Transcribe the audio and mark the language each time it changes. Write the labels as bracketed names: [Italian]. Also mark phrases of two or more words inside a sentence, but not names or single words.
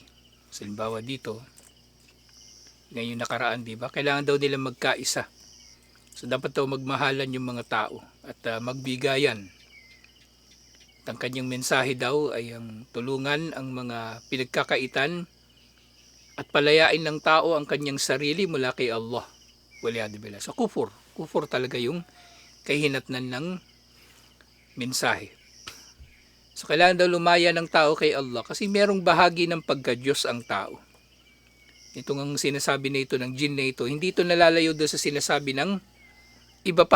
[Filipino] Halimbawa dito, ngayon nakaraan, di ba? Kailangan daw nila magkaisa. So dapat daw magmahalan yung mga tao at magbigayan. At ang kanyang mensahe daw ay ang tulungan ang mga pinagkakaitan at palayain ng tao ang kanyang sarili mula kay Allah. [Arabic] Waliyadu billah. [Filipino] So kufur talaga yung kahinatnan ng mensahe. So kailangan daw lumaya ng tao kay Allah kasi merong bahagi ng pagka-Diyos ang tao. Itong ang sinasabi na ito ng jin na ito, hindi ito nalalayo doon sa sinasabi ng iba pa.